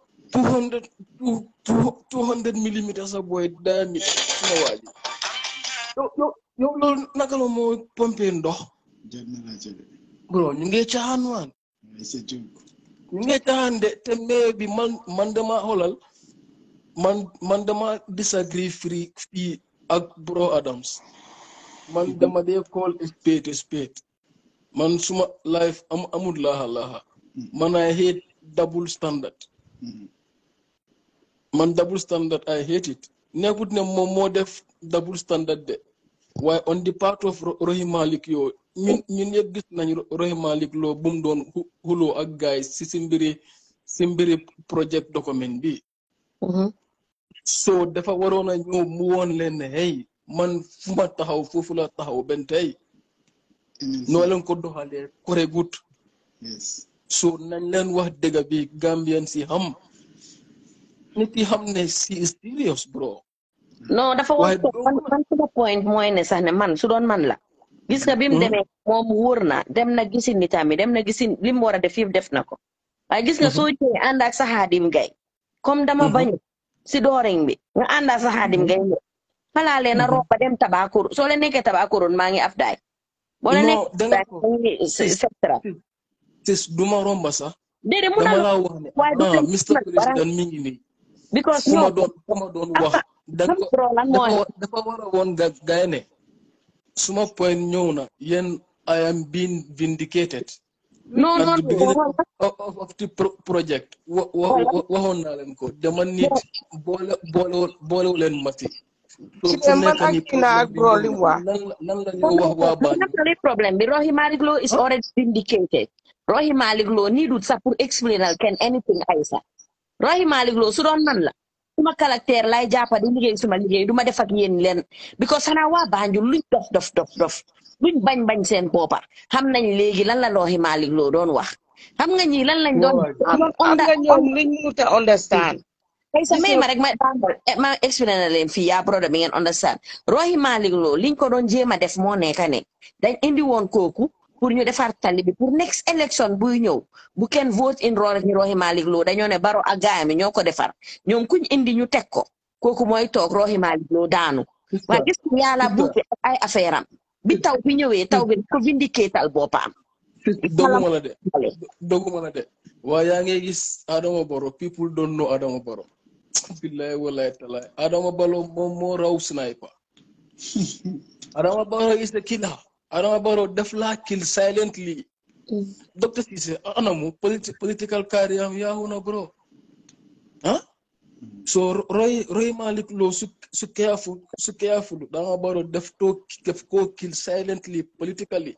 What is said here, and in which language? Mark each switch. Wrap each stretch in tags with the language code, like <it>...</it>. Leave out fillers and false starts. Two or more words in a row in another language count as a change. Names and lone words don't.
<wo>200 millimeters sa booy diamètre suma waaji yow loolu naka la moo pompe ndox bro ñu ngi caaxaan waan ñu ngi caaxaan de te mais bi man dama xoolal man dama disagree fii ak bro Adams man dama dee</wo> <en>call spade</en> <wo>man suma life amul laaxa man</wo> <en>I hate double standard</en> <wo>man</wo> <en>double standard I hate it</en> <wo>nekkut ne moom moo def double standard de waaye</wo> <en>on the part of</en> <wo>Rohey Malick yoo ñun yëpp gis nañu Rohey Malick loo bu mu doon xuloo ak guys si mbiri project document bi so dafa waroon a ñëw mu woon leen ne hey man fu ma taxaw foofu la taxaw benn tey noo leen ko doxalee kore gut so nañ leen wax dëgg bi Gambian si xam nit yi xam ne si</wo> <en>is serious bro</en> <wo>non dafa wax man suma point mooy ne sax ne man su doon man la gis nga bi mu demee moom wóor na dem na gisin nitam yi dem na gisin li mu war a def yëpp def na ko waaye gis nga soo ñëwee ànd ak sa Xaadim Gay comme dama bañ si dooring bi nga ànd ak sa Xaadim Gay xalaa leen a romba dem Tabakuru soo leen nekkee Tabakuru maa ngi afdaay boo leen nekkee sectra tis duma romba sax déedéet mun dama laa wax ne Mr. President mi ngi nii because fu ma doon wax dafa war a woon gaay ne suma point ñëw na yéen</wo> <en>I am being vindicated</en> <wo>non</wo> <en>of the project</en> <wo>waxoon naa leen ko dama nit boolewu leen mati man ak ak bro li wax lan la ñu wax waa Banjul problème bi Rohey Malick Lowe</wo> <en>is already vindicated</en> <wo>Rohey Malick Lowe needut sax pour explainer kenn anything Aïssa Rohey Malick Lowe su doon man la suma caractère lay jàppa di liggéey suma liggéey duma def ak yéen leen because xanaa waa Banjul luñ dof luñ bañ seen boppa xam nañ léegi lan la Rohey Malick Lowe doon wax xam nga ñi lan lañ doon am nga ñoom liñ mënut a understand ay sa may ma rek ma explain na leen fii yaa brother bi ngeen understand Rohey Malick Lowe liñ ko doon jéem a def moo nekka ne dañ indi woon kooku pour ñu defar tali bi pour</wo> <en>next election</en> <wo>buy ñëw bu kenn</wo> <en>vote in</en> <wo>Rohey Malick Lowe dañoo ne Barrow ak gaayam ñoo ko defar ñoom kuñ indi ñu teg ko kooku mooy toog Rohey Malick Lowe daanu waaye gis nga yàlla buubi ak ay affaire am bi taw bi ñëwee taw bi ko vindicatal boppam doguma la de waaye yaa ngi gis Adama Barrow</wo> <en>people don't know</en> <wo>Adama Barrow</wo> <ar>billahi wallahi</ar> <wo>taala Adama Barrow moom moo raw sniper Adama Barrow</wo> <en>is the killer</en> <wo>Adama Barrow def laa</wo> <en>kill silently</en> <wo>Dr. Ceesay anamu political career am yaahu na bro So Roy Malik Law su careful danga baro def ko</wo> <en>kill silently politically.</en>